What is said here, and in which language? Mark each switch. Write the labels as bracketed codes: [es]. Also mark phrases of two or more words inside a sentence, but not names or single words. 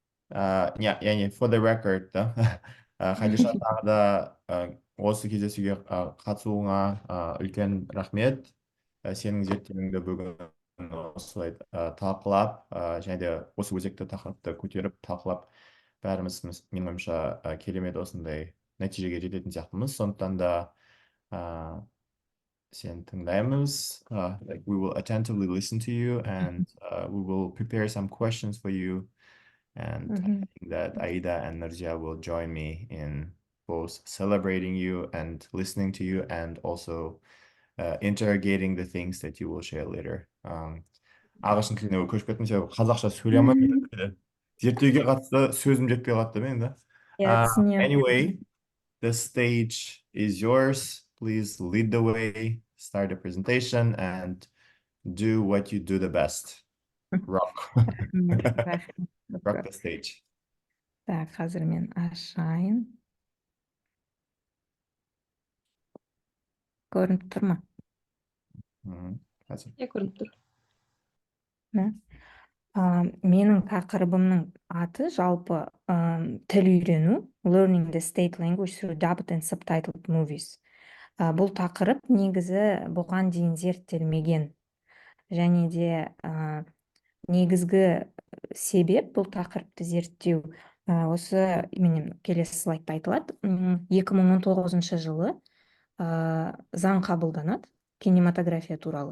[kk] яғни [en] for the record [kk] да Хадиша тағы да осы кездесуге қатысуыңа үлкен рахмет. Сенің зерттеуіңді бүгін осылай талқылап және де осы өзекті тақырыпты көтеріп талқылап бәріміз менің ойымша керемет осындай нәтижеге жететін сияқтымыз. Сондықтан да сені тыңдаймыз. [en] Like we will attentively listen to you and we will prepare some questions for you. And I think that Aida and Narja will join me in both celebrating you and listening to you and also interrogating the things that you will share later. [kk] Ағылшын тіліне көшіп кеттім, себебі қазақша сөйлемеймін. Зерттеуге қатысты сөзім жетпей қалды мен да. түсінемін. [en] Anyway, the stage is yours. Please lead the way, start the presentation, and do what you do the best. Rock. Rock the stage. [kk] Так, қазір мен ашайын. Көрініп тұр ма? Қазір. Көрініп тұр. Менің тақырыбымның аты жалпы тіл үйрену, [en] Learning the State Language through Dubbed and Subtitled Movies. [kk] Бұл тақырып негізі бұған дейін зерттелмеген. Және де негізгі себеп бұл тақырыпты зерттеу осы келесі слайдта айтылады. 2019 жылы заң қабылданады кинематография туралы.